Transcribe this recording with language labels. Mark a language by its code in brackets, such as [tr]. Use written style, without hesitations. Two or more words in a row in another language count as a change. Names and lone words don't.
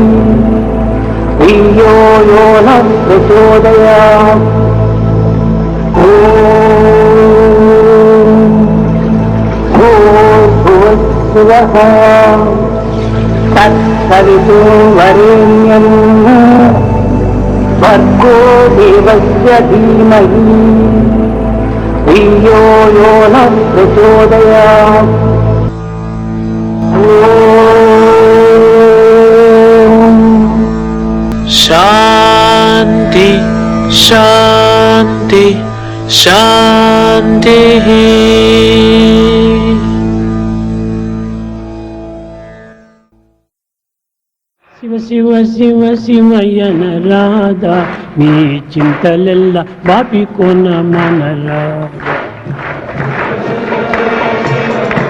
[sa] धियो यो नः प्रचोदयात् भूर्भुवस्सुवः तत्सवितुं वरेण्यं भर्गो देवस्य धीमहि धियो यो नः प्रचोदयात् शांति शांति शांति [te] శివ శివ శివ శివయ్యన రాధా నీ చింతలెల్ల బాపి కొన మనరా